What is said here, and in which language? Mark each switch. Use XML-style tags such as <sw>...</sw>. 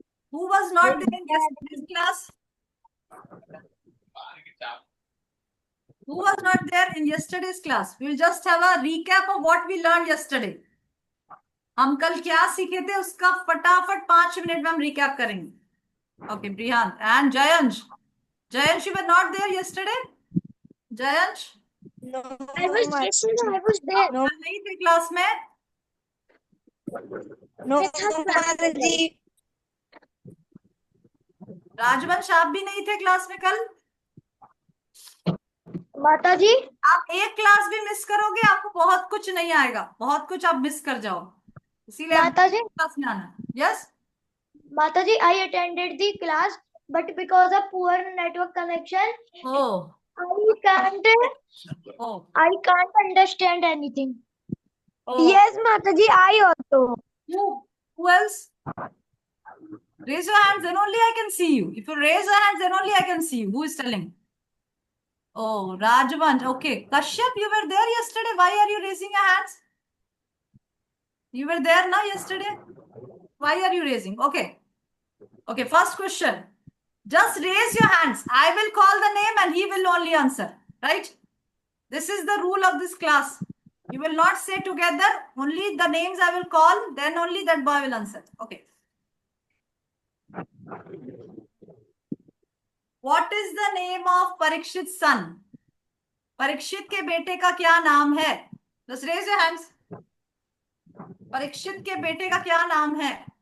<en>Who was not there in yesterday's class? Who was not there in yesterday's class? We will just have a recap of what we learned yesterday.</en> <hi>हम कल क्या सीखे थे उसका फटाफट 5 minute में हम रिकैप करेंगे।</hi> <en>Okay, Brihan and Jayansh. Jayansh, you were not there yesterday? Jayansh? No, I was there.</en> <hi>नहीं थे क्लास में? नो माता जी। राजवंश आप भी नहीं थे क्लास में कल? माता जी आप एक क्लास भी मिस करोगे आपको बहुत कुछ नहीं आएगा, बहुत कुछ आप मिस कर जाओ, इसीलिए आप माता जी क्लास में आना। यस</hi> <en>Mata ji, I attended the class, but because of poor network connection, oh I can't oh I can't understand anything. Oh Yes, Mata ji, I also. who else? Raise your hands, then only I can see you. If you raise your hands, then only I can see you. Who is telling? Oh, Rajvansh. Okay. Kashyap, you were there yesterday. Why are you raising your hands? You were there now yesterday. Why are you raising? Okay. Okay. First question. Just raise your hands. I will call the name and he will only answer. Right? This is the rule of this class. You will not say together. Only the names I will call. Then only that boy will answer. Okay. What is the name of Parikshit's son?</en> <hi>Parikshit के बेटे का क्या नाम है?</hi> <en>Just raise your hands.</en> <hi>Parikshit के बेटे का क्या नाम है?</hi>